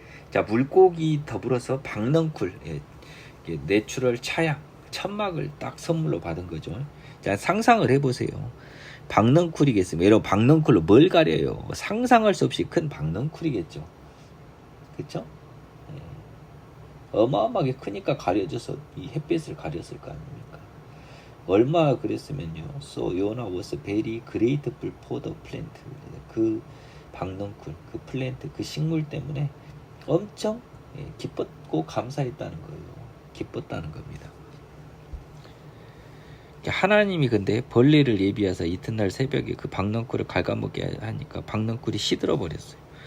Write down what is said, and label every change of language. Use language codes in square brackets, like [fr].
[ko] 자, 물고기 더불어서 박넝쿨, 내추럴 차양, 천막을 딱 선물로 받은 거죠. 자, 상상을 해보세요. 박넝쿨이겠습니다. 여러분, 박넝쿨로 뭘 가려요? 상상할 수 없이 큰 박넝쿨이겠죠. 그쵸? 어마어마하게 크니까 가려져서 이 햇빛을 가렸을 거 아닙니까? 얼마 그랬으면요. [en] So Yona was very grateful for the plant. [ko] 그 박넝쿨, 그 플랜트, 그 식물 때문에 엄청 기뻤고 감사했다는 거예요. 기뻤다는 겁니다. 하나님이 근데 벌레를 예비하사 이튿날 새벽에 그 박넝쿨을 갉아먹게 하니까 박넝쿨이 시들어 버렸어요.